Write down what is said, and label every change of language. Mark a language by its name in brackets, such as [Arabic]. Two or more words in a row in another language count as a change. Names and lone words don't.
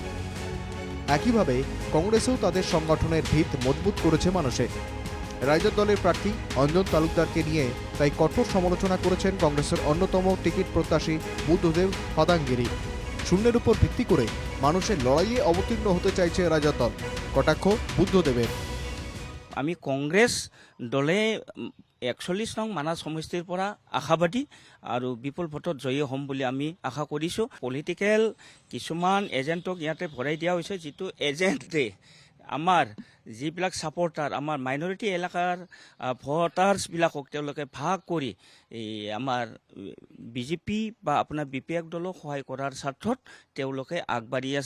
[Bangla] একইভাবে কংগ্রেসেও তাদের সংগঠনের ভিত মজবুত করেছে মানুষে। রাইজর দলের প্রার্থী অঞ্জন তালুকদারকে নিয়ে তাই কঠোর সমালোচনা করেছেন কংগ্রেসের অন্যতম টিকিট প্রত্যাশী বুদ্ধদেব ফাদাঙ্গিরি। শূন্যের উপর ভিত্তি করে মানুষের লড়াইয়ে অবতীর্ণ হতে চাইছে রাইজর দল। কটাক্ষ বুদ্ধদেবের। [Assamese] আমি কংগ্ৰেছ দলে ৪১ নং মানাহ সমষ্টিৰ পৰা আশাবাদী আৰু বিপুল ভোটত জয়ী হ'ম বুলি আমি আশা কৰিছোঁ। পলিটিকেল কিছুমান এজেণ্টক ইয়াতে ভৰাই দিয়া হৈছে, যিটো এজেণ্টে আমাৰ যিবিলাক ছাপৰ্টাৰ, আমাৰ মাইনৰিটি এলেকাৰ ভোটাৰ্ছবিলাকক তেওঁলোকে ভাগ কৰি আমাৰ বিজেপি বা আপোনাৰ বিপিএফ দলক সহায় কৰাৰ স্বাৰ্থত তেওঁলোকে আগবাঢ়ি আছে।